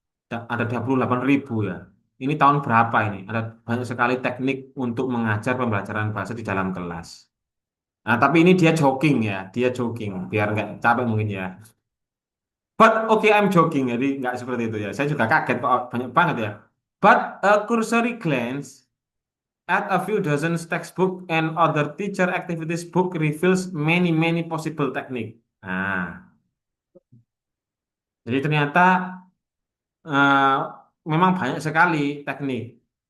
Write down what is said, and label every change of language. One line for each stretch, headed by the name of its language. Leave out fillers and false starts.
Indonesian: Ada 28.000 ya. Ini tahun berapa ini? Ada banyak sekali teknik untuk mengajar pembelajaran bahasa di dalam kelas. Nah, tapi ini dia joking ya. Dia joking. Biar nggak capek mungkin ya.
English: But okay, I'm joking.
Indonesian: Jadi nggak seperti itu ya. Saya juga kaget kok banyak banget ya.
English: But a cursory glance at a few dozen textbook and other teacher activities book reveals many possible technique.
Indonesian: Nah, jadi ternyata eh, memang banyak sekali teknik.